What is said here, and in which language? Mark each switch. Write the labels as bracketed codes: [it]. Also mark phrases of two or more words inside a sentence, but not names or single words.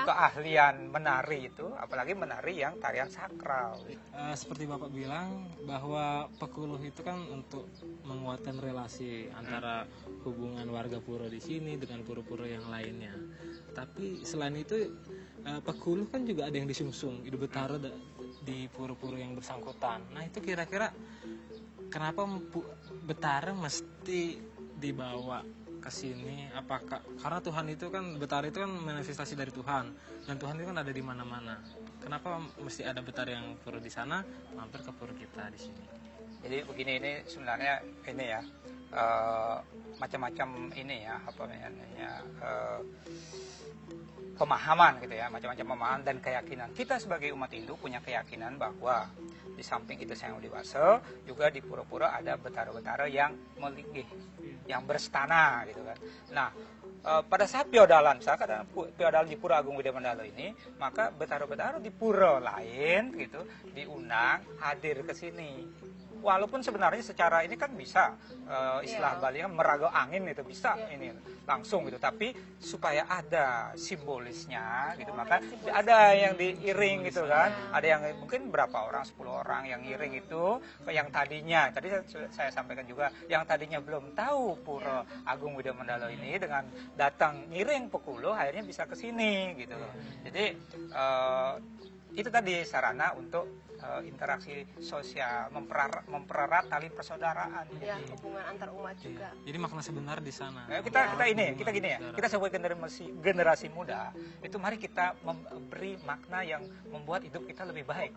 [id] keahlian menari itu, apalagi menari yang tarian sakral. Seperti Bapak bilang bahwa pekuluh itu kan untuk menguatkan relasi antara hubungan warga pura di sini dengan pura-pura yang lainnya. Tapi selain itu pekuluh kan juga ada yang disungsung Idu Betara di pura-pura yang bersangkutan. Nah itu kira-kira kenapa Betara mesti dibawa ke sini? Apakah karena Tuhan itu kan, Betara itu kan manifestasi dari Tuhan, dan Tuhan itu kan ada di mana-mana. Kenapa mesti ada Betara yang pura di sana mampir ke pura kita di sini? Jadi begini, ini sebenarnya ini ya macam-macam ini ya, apa namanya, pemahaman gitu ya, macam-macam pemahaman dan keyakinan. Kita sebagai umat Hindu punya keyakinan bahwa di samping kita Sang Hyang Widi-Wasa, juga di pura-pura ada betara-betara yang melinggih, yang berstana gitu kan. Nah, pada saat piodalan, misalkan piodalan di Pura Agung Widya Mandala ini, maka betara-betara di pura lain gitu diundang hadir ke sini. Walaupun sebenarnya secara ini kan bisa istilah Bali kan [ban] meraga angin [id] itu bisa ini langsung gitu, tapi supaya ada simbolisnya gitu, maka ada yang diiring gitu kan, ada yang mungkin berapa orang, 10 orang yang iring itu, yang tadinya tadi saya sampaikan juga, yang tadinya belum tahu Pura Agung Widya Mandala ini, dengan datang ngiring pekuluh akhirnya bisa ke sini gitu loh. Jadi itu tadi sarana untuk interaksi sosial, mempererat tali persaudaraan. Ya, hubungan antar umat juga. Jadi makna sebenar di sana. Kita gini ya, kita sebagai generasi muda itu mari kita memberi makna yang membuat hidup kita lebih baik,